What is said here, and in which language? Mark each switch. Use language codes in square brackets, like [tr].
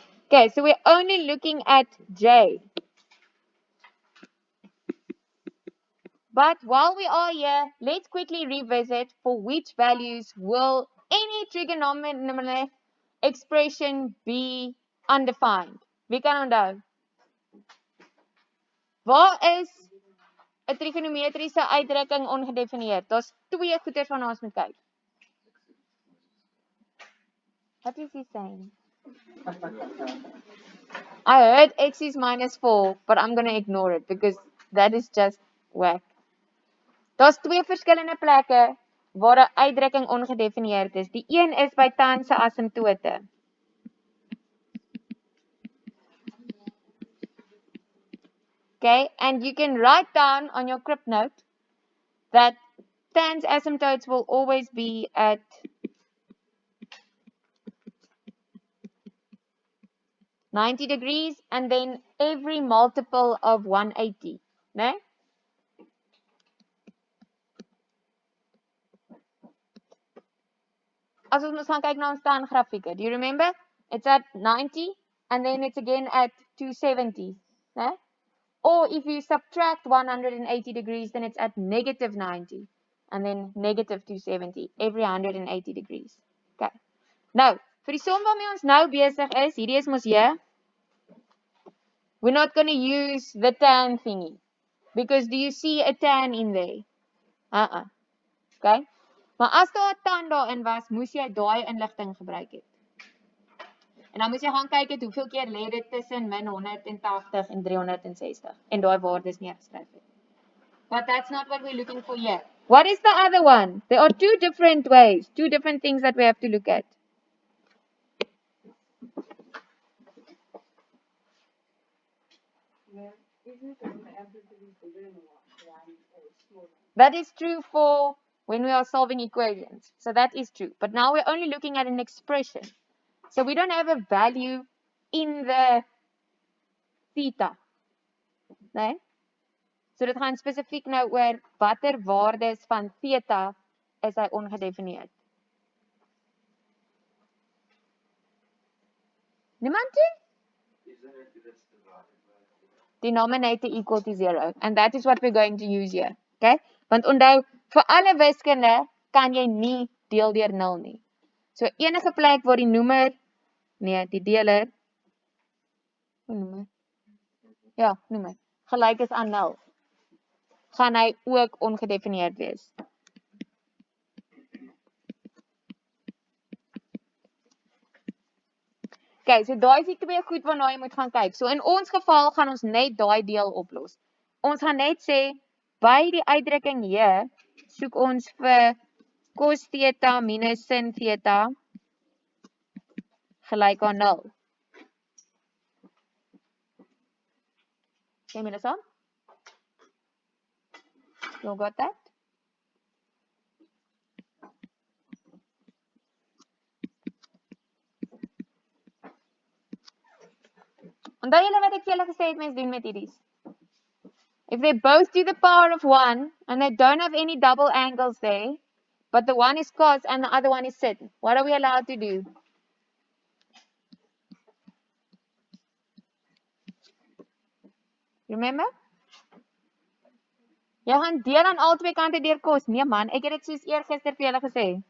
[en] Okay, so we're only looking at J. But while we are here, let's quickly revisit for which values will any trigonometric expression be undefined. [af] Wie kan onthou? Waar is 'n trigonometriese uitdrukking ongedefinieerd? Daar's 2 goeters waarna ons moet kyk. [en] What is he saying? I heard x is minus 4, but I'm going to ignore it because that is just whack. [af] Daar's 2 verskillende plekke waar 'n uitdrukking ongedefinieerd is. Die een is by tan se asymptote. [en] Okay, and you can write down on your crib note that tan's asymptotes will always be at 90 degrees, and then every multiple of 180, né? [af] As ons gaan kyk na ons staan grafieke, [en] do you remember? It's at 90, and then it's again at 270, né? Or if you subtract 180 degrees, then it's at negative 90, and then negative 270, every 180 degrees. Okay. [af] Nou, vir die som waarmee ons nou besig is, hierdie is mos hier. [en] We're not going to use the tan thingy. Because do you see a tan in there? Okay? [af] Maar as daar 'n tan daarin was, moes jy daai inligting gebruik het. En dan moet jy gaan kyk het hoeveel keer lê dit tussen min 180 en 360 en daai waardes neergeskryf het. [en] But that's not what we're looking for here. What is the other one? There are two different ways, two different things that we have to look at. That is true for when we are solving equations. So that is true. But now we're only looking at an expression. So we don't have a value in the theta. [af] Nee? So dit gaan spesifiek nou oor watter waardes van theta is hy ongedefinieerd. Niemand toe? [en] Denominator equal to 0. And that is what we're going to use here. Okay? [af] Want onthou, vir alle wiskunde kan jy nie deel deur 0 nie. So enige plek waar die noemer, nee, die deler, ja, noemer, gelyk is aan 0, gaan hy ook ongedefinieerd wees. Okay, so daai is die twee goed waarna jy moet gaan kyk. So in ons geval gaan ons net daai deel oplos. Ons gaan net sê, by die uitdrukking hier, soek ons vir cos theta minus sin theta gelyk aan 0. Sê my dit saam? [en] You got that? [af] Onthou julle wat ek vir julle gesê het mens doen met hierdie? [en] If they both to the power of 1 and they don't have any double angles there, but the one is cos and the other one is sin, what are we allowed to do? Remember? [af] Jy gaan deel aan al twee kante deur cos. Nee man, ek het dit soos eergister vir julle gesê.